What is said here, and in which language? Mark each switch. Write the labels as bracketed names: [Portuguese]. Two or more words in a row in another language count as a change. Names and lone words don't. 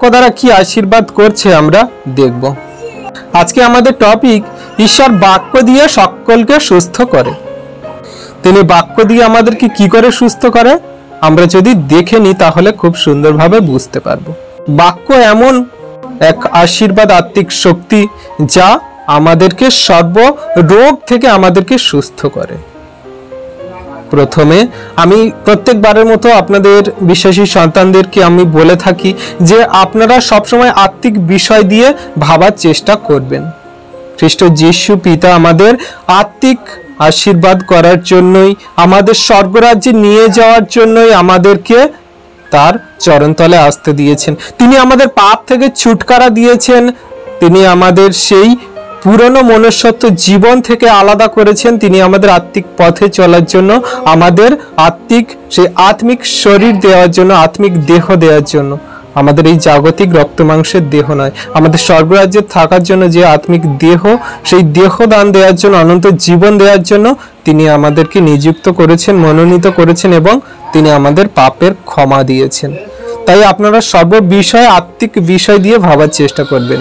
[Bangla] দ্বারা কি আশীর্বাদ করছে আমরা দেখব আজকে আমাদের টপিক ঈশ্বর বাক্য দিয়ে সকলকে সুস্থ করে তিনি বাক্য দিয়ে আমাদেরকে কি করে সুস্থ করে আমরা যদি দেখে নি তাহলে খুব সুন্দরভাবে বুঝতে পারবো বাক্য এমন এক আশীর্বাদ আত্মিক শক্তি যা আমাদেরকে সর্ব রোগ থেকে আমাদেরকে সুস্থ করে প্রথমে আমি প্রত্যেক বারের মতো আপনাদের বিশ্বাসী সন্তানদেরকে আমি বলে থাকি যে আপনারা সব সময় আত্মিক বিষয় দিয়ে ভাবার চেষ্টা করবেন খ্রীষ্ট যীশু পিতা আমাদের আত্মিক আশীর্বাদ করার জন্যই আমাদের স্বর্গরাজ্যে নিয়ে যাওয়ার জন্যই আমাদেরকে তার চরণতলে আসতে দিয়েছেন তিনি আমাদের পাপ থেকে ছুটকারা দিয়েছেন তিনি আমাদের সেই পুরানো মনুষ্যত্ব জীবন থেকে আলাদা করেছেন তিনি আমাদের আত্মিক পথে চলার জন্য আমাদের আত্মিক শরীর দেওয়ার জন্য আত্মিক দেহ দেওয়ার জন্য আমাদের এই জাগতিক রক্ত মাংসের দেহ নয় আমাদের স্বর্গরাজ্যে থাকার জন্য যে আত্মিক দেহ সেই দেহ দান দেওয়ার জন্য অনন্ত জীবন দেওয়ার জন্য তিনি আমাদেরকে নিযুক্ত করেছেন মনোনীত করেছেন এবং তিনি আমাদের পাপের ক্ষমা দিয়েছেন তাই আপনারা সর্ব বিষয় আত্মিক বিষয় দিয়ে ভাবার চেষ্টা করবেন